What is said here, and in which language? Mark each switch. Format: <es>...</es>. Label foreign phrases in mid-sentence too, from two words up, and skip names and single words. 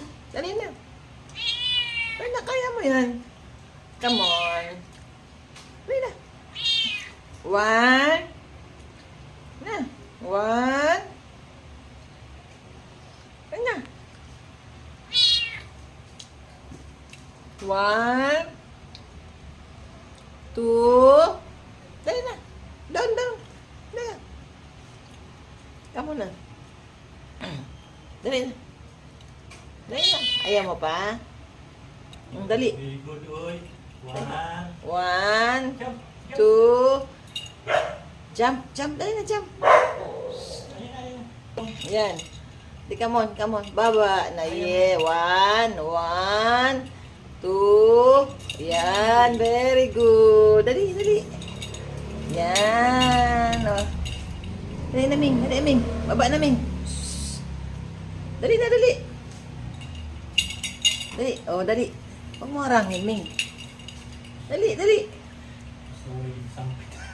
<tl>Dali na. Dali na, kaya mo yan.</tl> <en>Come on.</en> <tl>Dali na. One. Na. One. Dali na.</tl> <en>One.</en> <tl>Two. Dali na.</tl> <en>Down, down.</en> <tl>Dali na. Kamu na. Dali na. Dali na. Ayaw mo pa? Dali.</tl> <en>Very good, oy. One. One. Jump. Jump. Two. Jump. Jump.</en> <tl>Dali na, jump. Ayun, ayun. Yan.</tl> <en>Di, come on, come on.</en> <tl>Baba na.</tl> <en>Yeah. One. One. Two. Yan. Very good.</en> <tl>Dali, dali. Yan. Oh. Dali na, Ming. Dali, Ming. Baba na, Ming. Dali na, dali. Dali. Oh, dali. Huwag mo harangin, Ming. Dali, dali.</tl> <en>Sorry, sampit.</en>